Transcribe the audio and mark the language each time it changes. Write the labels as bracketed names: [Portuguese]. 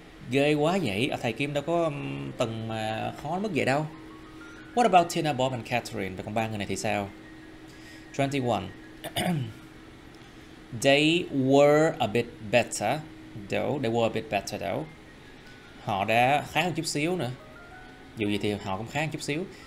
[Vietnamese] Ghê quá vậy, thầy Kim đâu có từng mà khó đến mức vậy đâu. [English] What about Tina, Bob and Catherine? [Vietnamese] Và còn ba người này thì sao? [English] 21. They were a bit better though. [Vietnamese] Họ đã khá hơn chút xíu nữa. Dù gì thì họ cũng khá hơn chút xíu.